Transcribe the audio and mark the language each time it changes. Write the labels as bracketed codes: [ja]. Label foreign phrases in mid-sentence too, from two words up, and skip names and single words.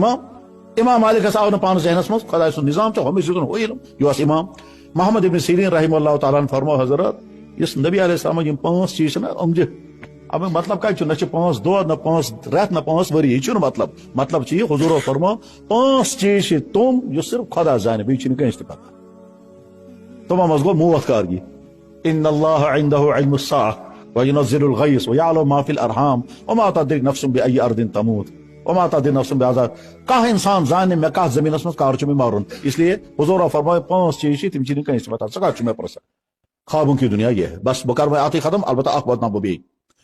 [ks] امام مالکس آو نہٕ پانس ذہنس منٛز خۄداے سُنٛد نظام چھُ ہُمِس دیُتُن ہُہ علم یہِ اوس امام محمد ابن سیریٖن رحمہ اللہ تعالیٰ ہن فرمو حضرت یُس نبی علیہ السلام یِم 5 چیٖز چھِنہ یِم دِ امیُک مطلب کتہِ چھُ نہ چھِ 5 دۄہ نہ 5 رٮ۪تھ نہ 5 ؤری یہِ چھُنہٕ مطلب چھُ یہِ حضورو فرمو 5 چیٖز چھِ تِم یُس صرف خۄدا زانہِ بیٚیہِ چھُنہٕ کٲنٛسہِ تہِ پتہ تِمو منٛز گوٚو موت کارگی [ar] ان اللہ عنده علم الساعة وينزل الغيث ويعلم ما في الارحام وما تدري نفس باي ارض تموت وما تدري نفس بعذاب [ks] کانٛہہ انسان زانہِ مےٚ کتھ زٔمیٖنس منٛز کر چھُ مےٚ مرُن [ur] اس لیے [ks] حضورو فرماے 5 چیٖز چھِ تِم چھِنہٕ کٲنٛسہِ پتہ ژٕ کتھ چھُ مےٚ پرژھان خوابن [ur] کی دنیا یہ ہے [ks] بس بہٕ کرٕ وۄنۍ اتھٕے ختم البتہ اکھ واتناو بہٕ بیٚیہِ